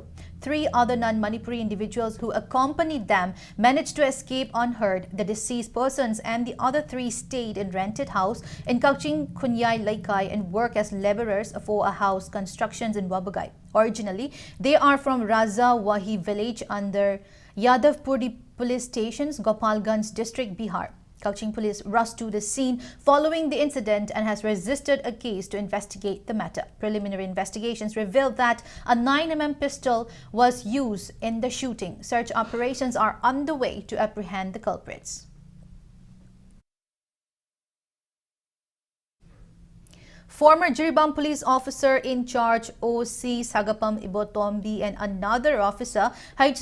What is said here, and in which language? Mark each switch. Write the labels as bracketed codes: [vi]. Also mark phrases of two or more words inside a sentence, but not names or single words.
[en] 3 other non-Manipuri individuals who accompanied them managed to escape unhurt. The deceased persons and the other 3 stayed in rented house in Kakching Kunyai Laikai and work as labourers for a house constructions in Wabagai. Originally, they are from Raza Wahi village under Yadavpur police stations, Gopalganj district, Bihar. Kakching police rushed to the scene following the incident and has registered a case to investigate the matter. Preliminary investigations revealed that a 9mm pistol was used in the shooting. Search operations are underway to apprehend the culprits. Former Jiribam police officer in charge OC Sagapam Ibotombi and another officer H.